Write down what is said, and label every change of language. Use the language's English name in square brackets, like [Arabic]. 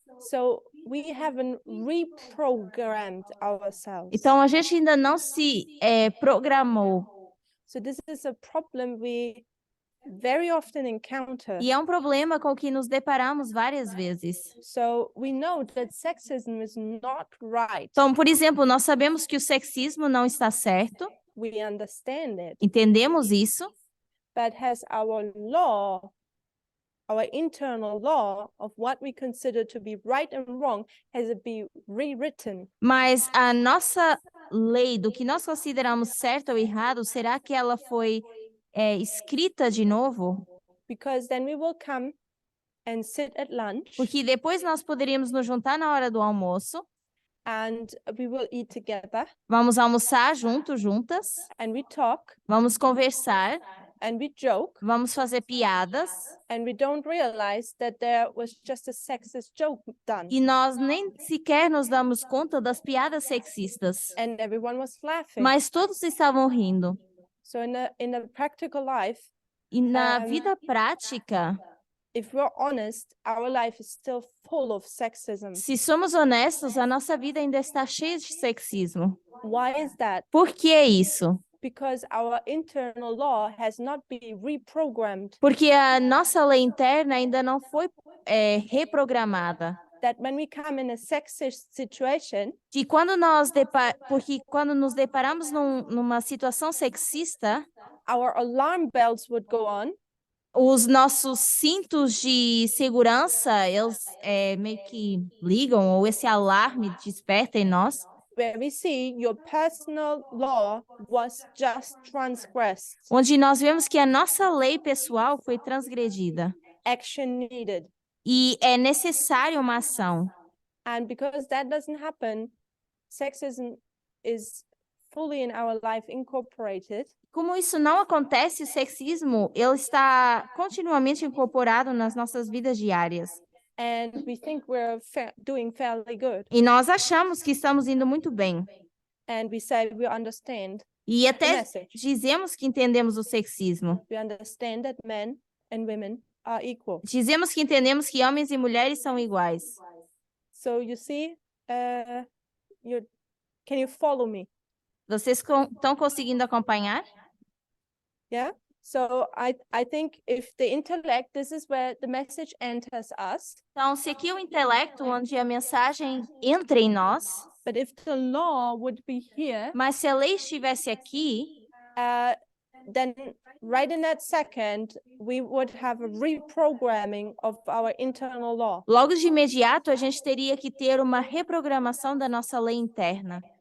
[English] So we haven't reprogrammed ourselves. [Portuguese] Então a gente ainda não se programou. [English] So this is a problem we very often encounter. [Portuguese] E é um problema com que nos deparamos várias vezes. [English] So we know that sexism is not right. [Portuguese] Então, por exemplo, nós sabemos que o sexismo não está certo, [English] We understand it, [Portuguese] entendemos isso, [English] but has our law, our internal law of what we consider to be right and wrong, has it been rewritten? [Portuguese] mas a nossa lei do que nós consideramos certo ou errado, será que ela foi escrita de novo? [English] Because then we will come and sit at lunch [Portuguese] Porque depois nós poderíamos nos juntar na hora do almoço [English] and we will eat together [Portuguese] Vamos almoçar juntos, juntas. [English] and we talk [Portuguese] Vamos conversar. [English] and we joke [Portuguese] Vamos fazer piadas. [English] and we don't realize that there was just a sexist joke done [Portuguese] E nós nem sequer nos damos conta das piadas sexistas. [English] and everyone was laughing. [Portuguese] Mas todos estavam rindo. [English] So in a practical life, [Portuguese] E na Um, vida prática, [English] if we're honest, our life is still full of sexism. [Portuguese] se somos honestos, a nossa vida ainda está cheia de sexismo. [English] Why is that? [Portuguese] Por que isso? [English] Because our internal law has not been reprogrammed. [Portuguese] Porque a nossa lei interna ainda não foi reprogramada. [English] That when we come in a sexist situation, [Portuguese] Que porque quando nos deparamos numa situação sexista, [English] our alarm bells would go on. [Portuguese] Os nossos cintos de segurança, eles meio que ligam, ou esse alarme desperta em nós. [English] Where we see your personal law was just transgressed. [Portuguese] Onde nós vemos que a nossa lei pessoal foi transgredida. [English] Action needed. [Portuguese] E é necessária uma ação. [English] And because that doesn't happen, sexism is fully in our life incorporated. [Portuguese] Como isso não acontece, o sexismo ele está continuamente incorporado nas nossas vidas diárias. [English] And we think we're doing fairly good. [Portuguese] E nós achamos que estamos indo muito bem. [English] And we say we understand [Portuguese] E [English] the [Portuguese] até [English] message. [Portuguese] dizemos que entendemos o sexismo. [English] We understand that men and women are equal. [Portuguese] Dizemos que entendemos que homens e mulheres são iguais. [English] So you see, can you follow me? [Portuguese] Vocês estão conseguindo acompanhar? [English] Yeah. So I think if the intellect, this is where the message enters us. [Portuguese] Então, se aqui o intelecto, onde a mensagem entra em nós, [English] But if the law would be here, [Portuguese] mas se a lei estivesse aqui, [English] then right in that second, we would have a reprogramming of our internal law. [Portuguese] logo de imediato a gente teria que ter uma reprogramação da nossa lei interna.